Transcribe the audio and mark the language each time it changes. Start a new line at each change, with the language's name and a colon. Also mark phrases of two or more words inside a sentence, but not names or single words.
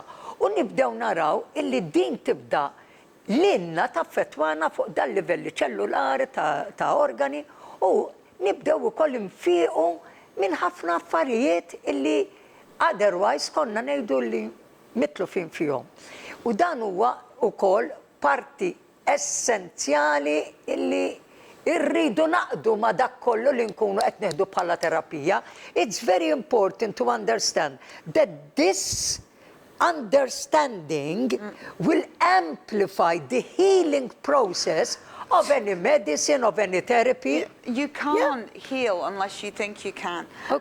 Maltese: U nibdew naraw illi din tibda lilna taffettwana fuq dal-livelli ċellulari ta' organi u nibdew ukoll infiequ minn ħafna affarijiet illi otherwise konna ngħidu li mitlu fin fihom. U dan huwa ukoll parti essenzjali illi irridu naqdu ma dak kollu li nkunu qed neħdu bħala terapija.
English: It's very important to understand that this understanding will amplify the healing process of any medicine, of any therapy. You can't heal unless you think you can.